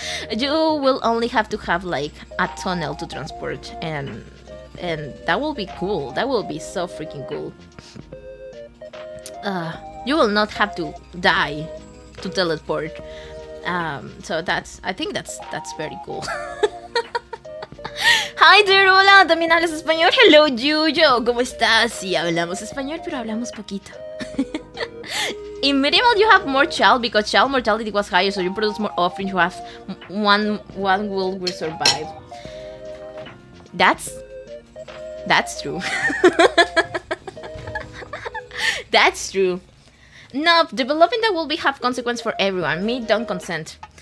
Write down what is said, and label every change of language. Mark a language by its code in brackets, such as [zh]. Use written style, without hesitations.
[en] You will only have to have like a tunnel to transport, and that will be cool. That will be so freaking cool. You will not have to die to teleport. So I think that's very cool. Hi there, [es] hola, también hablas español. [en] Hello, [es] Yuyo, ¿cómo estás? Sí, hablamos español, pero hablamos poquito. [en] In medieval, you have more child because child mortality was higher, so you produce more offspring. You have one will survive. That's true. That's true. No, developing that will have consequence for everyone. Me, don't consent.